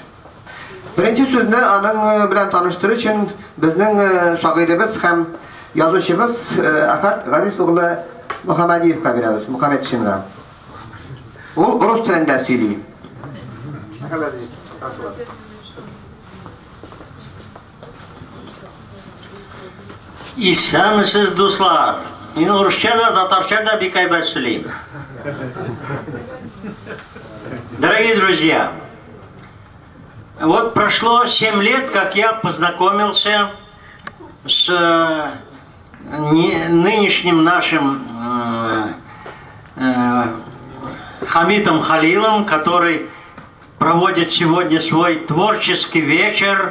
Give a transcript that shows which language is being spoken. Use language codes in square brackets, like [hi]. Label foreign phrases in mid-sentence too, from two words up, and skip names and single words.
[tt] Беренче сүзне аның белән таныштыру өчен безнең шагыйребез һәм язучыбыз Ахат Газиз угылы Мөхәммәдиевка бирәбез, Мөхәммәдшинга. Ул рус телендә сөйли. Исәмсез дуслар. Мин урысча да, татарча да бик әйбәт сөйлим. [ru] Дорогие друзья, вот прошло 7 лет, как я познакомился с нынешним нашим Хамидом Халилом, который проводит сегодня свой творческий вечер.